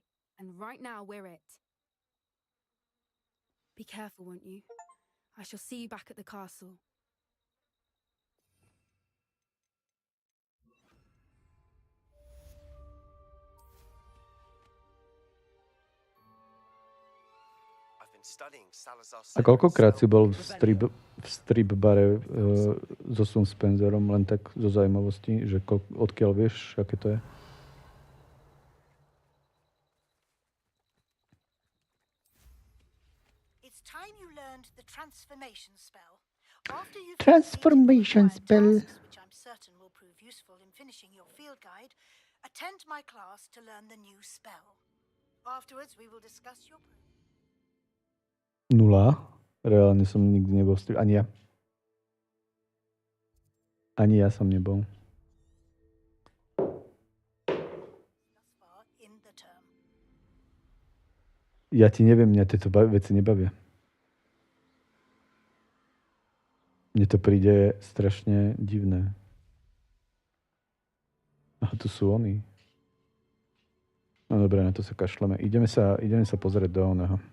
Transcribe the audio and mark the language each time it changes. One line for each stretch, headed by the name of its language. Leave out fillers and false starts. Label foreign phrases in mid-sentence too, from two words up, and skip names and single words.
English: And right now, we're it. Be careful, won't you? I shall see you back at the castle. I've been studying Salazar's
Slovak: A koľkokrát si bol v strip bare so suspenzorom, len tak zo zaujímavosti, že odkiaľ vieš, aké to je?
English: It's time you learned the transformation spell. After you've Transformation completed the required spell. tasks, which I'm certain will prove useful in finishing your field guide, attend my class to learn the new spell. Afterwards, we will discuss your...
Slovak: Nula. Reálne som nikdy nebol v strip. Ani ja. Ani ja som nebol.
English: thus far in the term.
Slovak: Ja ti neviem, mňa tieto veci nebavia. Mne to príde strašne divné. A tu sú oni. No dobre, na to sa kašleme. Ideme sa pozrieť do oného.